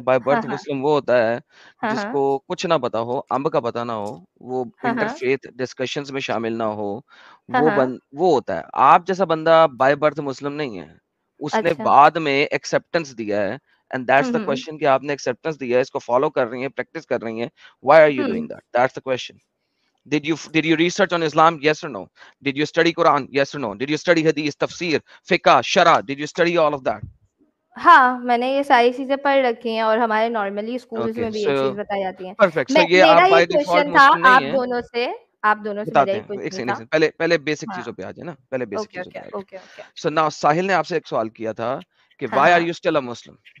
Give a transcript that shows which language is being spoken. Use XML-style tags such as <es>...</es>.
<ur>By birth مسلم وہ ہوتا ہے جس کو کچھ نہ پتا ہو, امب کا پتا نہ ہو, وہ انٹرفیتھ ڈسکشنز میں شامل نہ ہو, وہ ہوتا ہے. آپ جیسا بندہ بائی برتھ مسلم نہیں ہے, اس نے بعد میں ایکسپٹنس دیا ہے,</ur> <en>and that's the question</en> <ur>کہ آپ نے ایکسپٹنس دیا ہے, اس کو فالو کر رہی ہیں, پریکٹس کر رہی ہیں.</ur> <en>Why are you doing that? That's the question. Did you research on Islam? Yes or no? Did you study Quran? Yes or no? Did you study Hadith, Tafsir, Fiqh, Shara? Did you study all of that?</en> <ur>ہاں میں نے یہ ساری چیزیں پڑھ رکھی ہیں, اور ہمارے نارملی اسکولز میں بھی یہ چیز بتائی جاتی ہیں. میرا یہ کوشچن تھا آپ دونوں سے میرا یہ کوشچن تھا. پہلے بیسک چیزوں پہ آ جائے نا, پہلے بیسک چیزوں پہ آ جائے. سو ناؤ ساحل نے آپ سے ایک سوال کیا تھا کہ</ur> <en>why are you still a Muslim?</en>